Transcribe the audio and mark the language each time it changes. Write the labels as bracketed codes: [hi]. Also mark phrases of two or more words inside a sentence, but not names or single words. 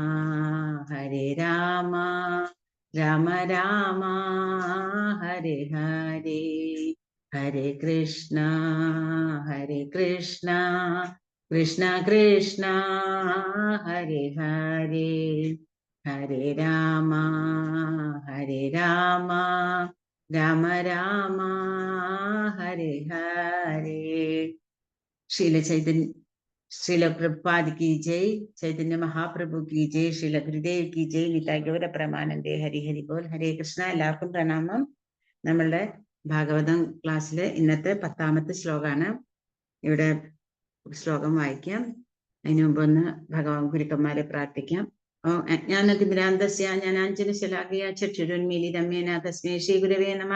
[sa] രാമ രാമ ഹരേ ഹരേ ഹരേ കൃഷ്ണ കൃഷ്ണ കൃഷ്ണ ഹരേ ഹരേ ഹരേ രാമ രാമ രാമ ഹരേ ഹരേ. [hi] श्रील प्रभुपाद की जय, चैतन्य महाप्रभु की जय, श्रील गुरुदेव की जय, निताय गौर प्रेमानंदे हरि हरि बोल. ഹരേ കൃഷ്ണ. [ml] എല്ലാവർക്കും പ്രണാമം. നമ്മളുടെ ഭാഗവതം ക്ലാസ്സിലെ ഇന്നത്തെ 10ാമത്തെ ശ്ലോകമാണ്. ഇവിടെ ശ്ലോകം വായിക്കാം. അതിനു മുമ്പ് ഒന്ന് ഭഗവാൻ ഗുരുക്കന്മാരെ പ്രാർത്ഥിക്കാം. [sa] ജ്ഞാനതിമിരാന്തസ്യ ജ്ഞാനാഞ്ജനശലാകയാ ചക്ഷുരുന്മീലിതം യേന തസ്മൈ ശ്രീ ഗുരവേ നമഃ.